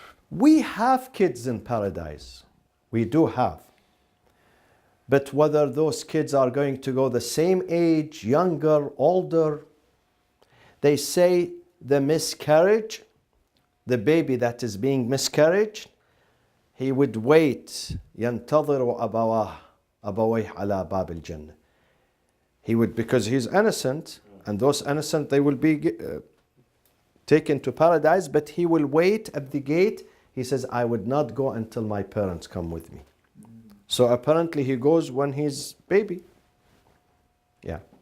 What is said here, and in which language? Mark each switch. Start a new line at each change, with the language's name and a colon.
English: We have kids in paradise. We do have. But whether those kids are going to go the same age, younger, older, they say the miscarriage, the baby that is being miscarried, he would wait.
Arabic: ينتظر أبويه على باب الجنة.
English: He would, because he's innocent, and those innocent, they will be taken to paradise, but he will wait at the gate. He says, "I would not go until my parents come with me." So apparently he goes when he's baby. Yeah.